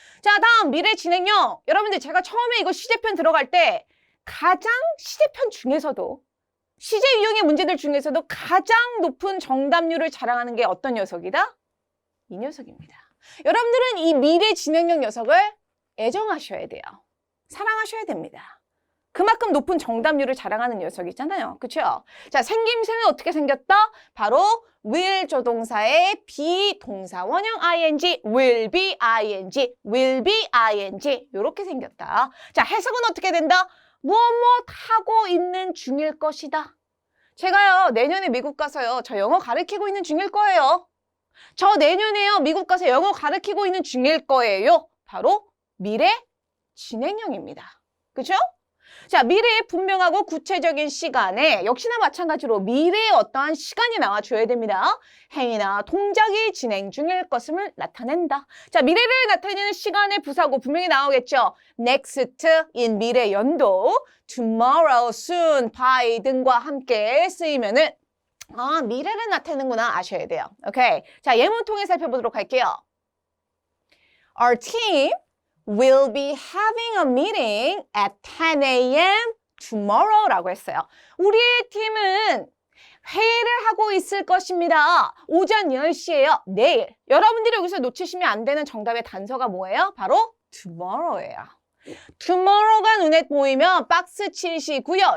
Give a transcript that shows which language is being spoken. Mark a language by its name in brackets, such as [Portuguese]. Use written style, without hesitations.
[Korean] 자, 다음 미래 진행형. 여러분들 제가 처음에 이거 시제편 들어갈 때 가장 시제편 중에서도 시제 유형의 문제들 중에서도 가장 높은 정답률을 자랑하는 게 어떤 녀석이다? 이 녀석입니다. 여러분들은 이 미래 진행형 녀석을 애정하셔야 돼요. 사랑하셔야 됩니다. 그만큼 높은 정답률을 자랑하는 녀석이잖아요. 그렇죠? 자, 생김새는 어떻게 생겼다? 바로 will 조동사의 비동사 원형 ing, will be ing, will be ing 이렇게 생겼다. 자, 해석은 어떻게 된다? 무엇 하고 있는 중일 것이다. 제가요, 내년에 미국 가서요, 저 영어 가르치고 있는 중일 거예요. 저 내년에요, 미국 가서 영어 가르치고 있는 중일 거예요. 바로 미래 진행형입니다. 그렇죠? 자, 미래의 분명하고 구체적인 시간에 역시나 마찬가지로 미래의 어떠한 시간이 나와줘야 됩니다. 행위나 동작이 진행 중일 것을 나타낸다. 자, 미래를 나타내는 시간의 부사고 분명히 나오겠죠. next, in 미래 연도, tomorrow, soon, by 등과 함께 쓰이면은 아, 미래를 나타내는구나 아셔야 돼요. 오케이. 자, 예문 통해 살펴보도록 할게요. [English] Our team will be having a meeting at 10 a.m. [Korean] tomorrow 라고 했어요. 우리의 팀은 회의를 하고 있을 것입니다. 오전 10시에요. 내일. 여러분들이 여기서 놓치시면 안 되는 정답의 단서가 뭐예요? 바로 tomorrow예요. tomorrow가 눈에 보이면 박스 치시고요.